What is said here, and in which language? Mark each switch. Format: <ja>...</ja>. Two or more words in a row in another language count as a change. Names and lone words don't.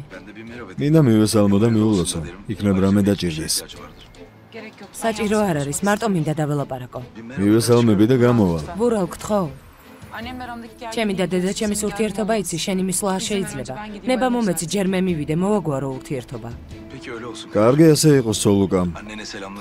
<tr>Ben de bir merhaba diyeyim.</tr> <ka>მინდა მივესალმო და მიულოცო.</ka> <tr>Derim.</tr> <ka>იქნებ რამე დაჭირდეს.</ka> <tr>İhtiyacı vardır. Gerek yok.</tr> <ka>საჭირო არ არის, მარტო მინდა დაველაპარაკო. მივესალმები და გამოვალ. ბურალ, გთხოვ.</ka> <tr>Annemle aramdaki gerginliği</tr> <ka>ჩემი და დედა ჩემის ურთიერთობა იცი, შენი მისვლა არ შეიძლება. ნება მომეცი, ჯერ მე მივიდე, მოვაგვარო ურთიერთობა.</ka> <tr>Peki öyle olsun.</tr> <ka>კარგი ასე იყოს სოლუკამ.</ka> <tr>Annene selamlar.</tr>